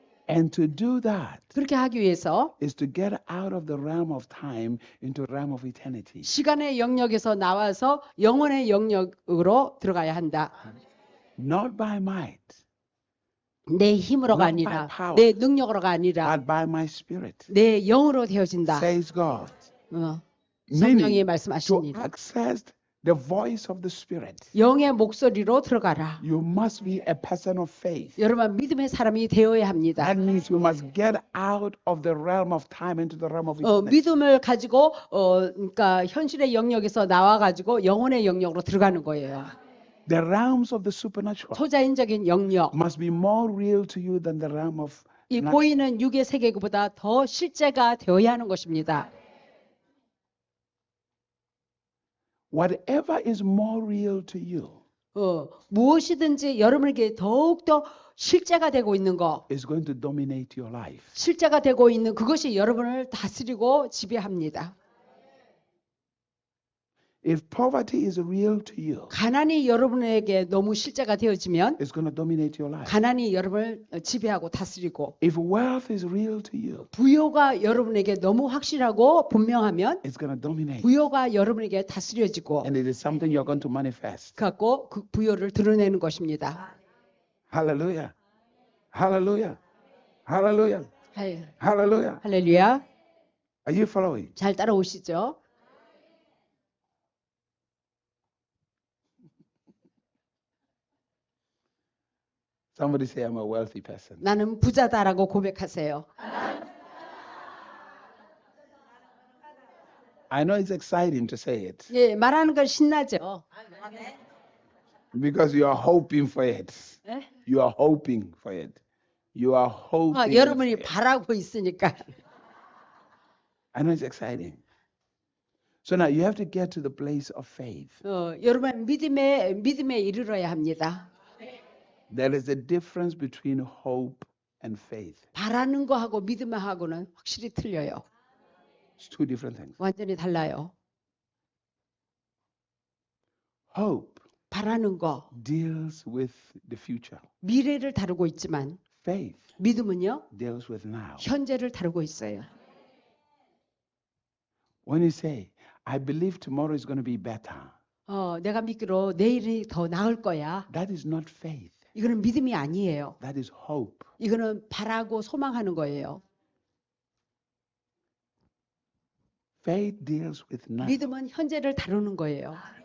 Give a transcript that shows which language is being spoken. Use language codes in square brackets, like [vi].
[en] And to do that [ko] 그렇게 하기 위해서 [en] is to get out of the realm of time into the realm of eternity. [ko] 시간의 영역에서 나와서 영혼의 영역으로 들어가야 한다. [en] Not by might, [ko] 내 힘으로가 [en] Not by [ko] 아니라 [en] power. [ko] 내 능력으로가 아니라 [en] but by my spirit, [ko] 내 영으로 되어진다. [en] says God. [ko] 성령이 [en] Meaning, to [ko] 말씀하십니다. [en] access the voice of the spirit, [ko] 영의 목소리로 들어가라. [en] you must be a person of faith. [ko] 여러분 믿음의 사람이 되어야 합니다. [en] That means we must get out of the realm of time into the realm of eternity. [ko] 믿음을 가지고 그러니까 현실의 영역에서 나와 가지고 영혼의 영역으로 들어가는 거예요. [en] The realms of the supernatural [ko] 초자연적인 영역. [en] must be more real to you than the realm of [ko] 이 보이는 육의 세계보다 더 실제가 되어야 하는 것입니다. [en] whatever is more real to you [ko] 무엇이든지 여러분에게 더욱더 실제가 되고 있는 거, [en] is going to dominate your life. [ko] 실제가 되고 있는 그것이 여러분을 다스리고 지배합니다. [en] If poverty is real to you, [ko] 가난이 여러분에게 너무 실제가 되어지면 [en] it's going to dominate your life. [ko] 가난이 여러분을 지배하고 다스리고 [en] If wealth is real to you, [ko] 부요가 여러분에게 너무 확실하고 분명하면 [en] it's going to dominate. [ko] 부요가 여러분에게 다스려지고 [en] And it is something you're going to manifest. [ko] 갖고 그 부요를 드러내는 것입니다. [en] Hallelujah. Hallelujah. Hallelujah. Hallelujah. [ko] 할렐루야. [en] Are you following? [ko] 잘 따라오시죠? [en] Somebody say I'm a wealthy person. [ko] 나는 부자다라고 고백하세요. [en] I know it's exciting to say it [ko] 예, 말하는 건 신나죠. [en] because you are hoping for it. [ko] 예? [en] You are hoping for it. You are hoping. [ko] 여러분이 [en] for it. [ko] 바라고 있으니까. [en] I know it's exciting. So now you have to get to the place of faith. [ko] 여러분 믿음에 이르러야 합니다. [en] There is a difference between hope and faith. [ko] 바라는 거하고 믿음하고는 확실히 틀려요. [en] It's two different things. [ko] 완전히 달라요. [en] Hope [ko] 바라는 거 [en] deals with the future. [ko] 미래를 다루고 있지만 [en] Faith [ko] 믿음은요 [en] deals with now. [ko] 현재를 다루고 있어요. [en] When you say, I believe tomorrow is going to be better, [ko] 내가 믿기로 내일이 더 나을 거야. [en] that is not faith. [ko] 이거는 믿음이 아니에요. [en] That is hope. [ko] 이거는 바라고 소망하는 거예요. [en] Faith deals with now. [ko] 믿음은 현재를 다루는 거예요.